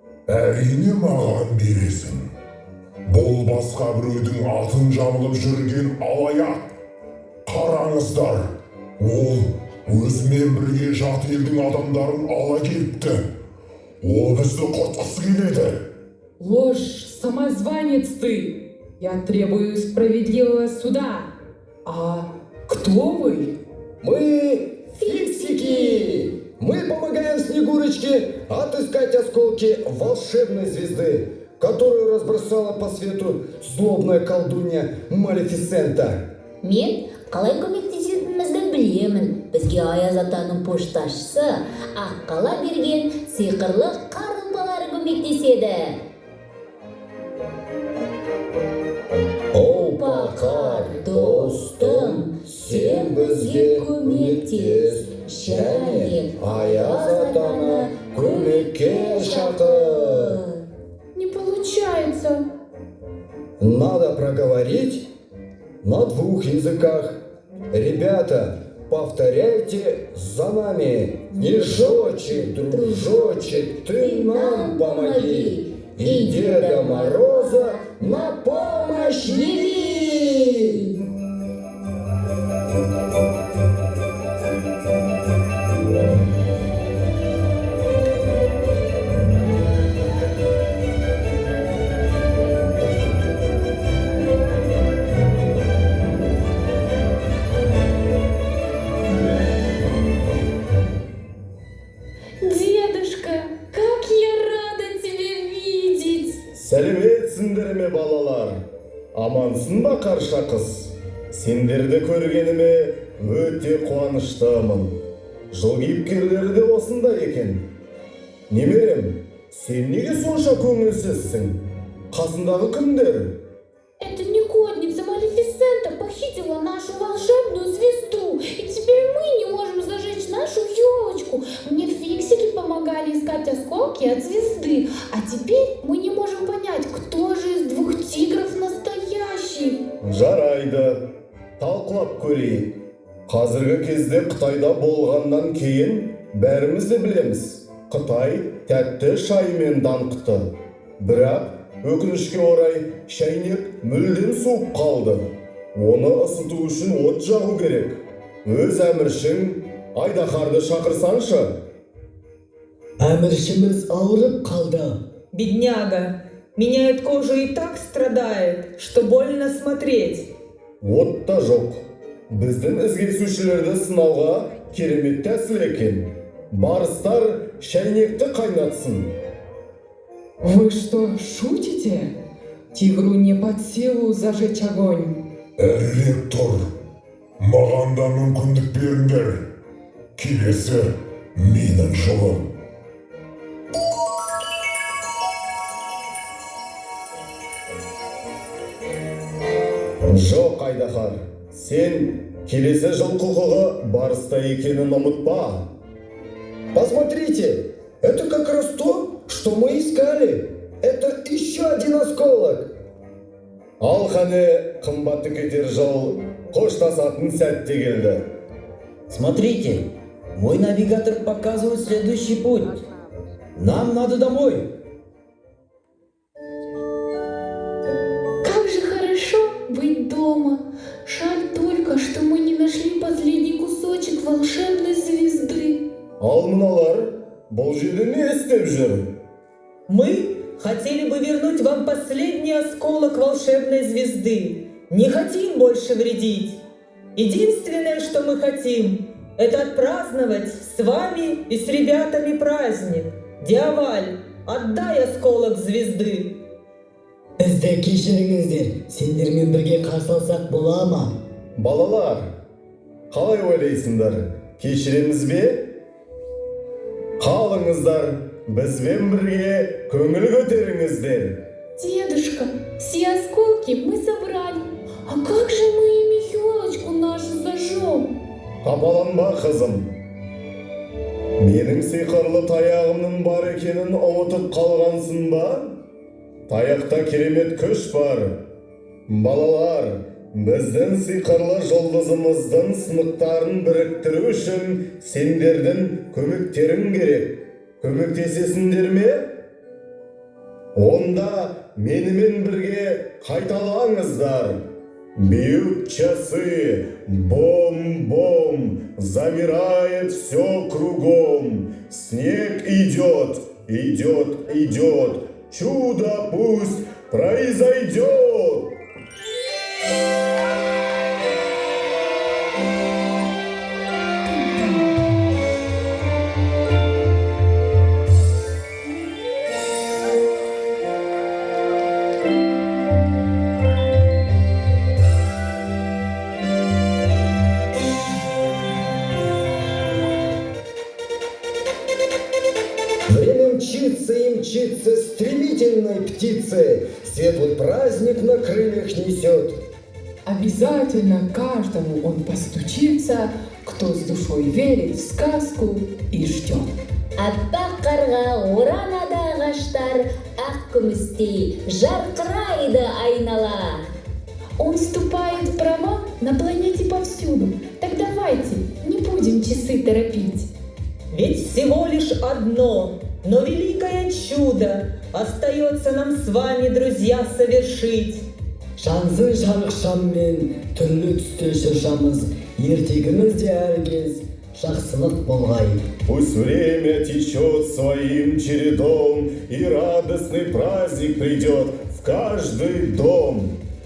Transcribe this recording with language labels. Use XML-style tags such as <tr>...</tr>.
<kk>Әрине маған бересің. Бұл басқа біреудің атын жамылып жүрген алаяқ. Қараңыздар, ол өзімен бірге жат елдің адамдарын ала келіпті. Ол бізді құртқысы келеді.</kk> <ru>Ложь, самозванец ты! Я требую справедливого суда. А кто вы? Мы фиксики! Мы помогаем Снегурочке отыскать осколки волшебной звезды, которую разбросала по свету злобная колдунья Малефисента.</ru> <kk>Мен қалай көмектесетінімізді білемін. Бізге Аяз атаның пошташысы Аққала берген сиқырлы қарылмалары көмектеседі. Опа, қар, достым, сен бізге көмектес, және Аяз атаны көмекке шақыр.</kk> <ru>Не получается. Надо проговорить на 2 языках. Ребята, повторяйте за нами. Снежочек, дружочек, ты нам помоги. И Деда Мороза на помощь яви. Дедушка, как я рада тебя видеть!</ru> <kk>Сәлеметсіңдер ме балалар? Амансың ба қарша қыз? Сендерді көргеніме өте қуаныштымын. Жыл кейіпкерлері де осында екен. Немерем, сен неге сонша көңілсізсің? Қасындағы кімдер?</kk> <ru>Эта негодница Малефисента похитила нашу волшебную звезду, и теперь мы не можем зажечь нашу елочку. Мне фиксики помогали искать осколки от звезды, а теперь мы не можем понять, кто же из 2 тигров настоящий.</ru> <kk>Жарайды, талқылап көрейік. Қазіргі кезде Қытайда болғаннан кейін бәріміз де білеміз. Қытай тәтті шаймен даңқты. Бірақ өкінішке орай шайнек мүлдем суып қалды. Оны ысыту үшін от жағу керек. Өз әміршің айдаһарды шақырсаңшы. Әміршіміз ауырып қалды.</kk> <ru>бедняга. Меняет кожу и так страдает, что больно смотреть.</ru> <kk>от та жоқ. Біздің ізгесушілерді сынауға керемет тәсіл екен. Барыстар шәйнекті қайнатсын.</kk> <ru>Вы что, шутите? Тигру не под силу зажечь огонь.</ru> <kk>Әрірек тұр. Маған да мүмкіндік беріңдер. Келесі менің жолым. Жоқ, Айдахар, сен келесі жыл құқығы барыста екенін ұмытпа.</kk> <ru>Посмотрите, это как раз то, что мы искали. Это еще один осколок.</ru> <kk>Ал қане қымбатты кетер жол қоштасатын сәтте келді.</kk> <ru>Смотрите, мой навигатор показывает следующий путь. Нам надо домой. Как же хорошо быть дома. Жаль только, что мы не нашли последний кусочек волшебной звезды.</ru> <kk>Ал мыналар, бұл жерде не істеп жүр?</kk> <ru>Мы хотели бы вернуть вам последний осколок волшебной звезды. Не хотим больше вредить. Единственное, что мы хотим, это отпраздновать с вами и с ребятами праздник. Диаваль, отдай осколок звезды.</ru> <kk>Бізді кешіріңіздер, сендермен бірге қарсы алсақ бола ма? Балалар, қалай ойлайсыңдар? Кешіреміз бе? Қалыңыздар, бізбен бірге көңіл көтеріңіздер.</kk> <ru>Дедушка, все осколки мы собрали. А как же мы ими елочку нашу зажжем?</ru> <kk>Қапаланба, қызым. Менің сиқырлы таяғымның бар екенін ұмытып қалғансың ба? Таяқта керемет күш бар. Балалар, біздің сиқырлы жұлдызымыздың сынықтарын біріктіру үшін сендердің көмектерің керек. Көмектесесіңдер ме? Онда менімен бірге қайталаңыздар.</kk> <ru>Бьют часы, бом-бом, замирает все кругом. Снег идет, идет, идет, чудо пусть произойдет. Время мчится и мчится стремительной птицей. Светлый праздник на крыльях несет. Обязательно каждому он постучится, кто с душой верит в сказку и ждет.</ru> <kk>Аппақ қарға оранады ағаштар, ақ күмістей жарқырайды айнала.</kk> <ru>Он вступает в права на планете повсюду. Так давайте, не будем часы торопить. Ведь всего лишь одно, но великое чудо остается нам с вами, друзья, совершить.</ru> <kk>Шансыз жарық шаммен түрлі түсте шыршамыз, ертегімізде әркез жақсылық болғай.</kk> <ru>Пусть время течет своим чередом, и радостный праздник придет в каждый дом.</ru>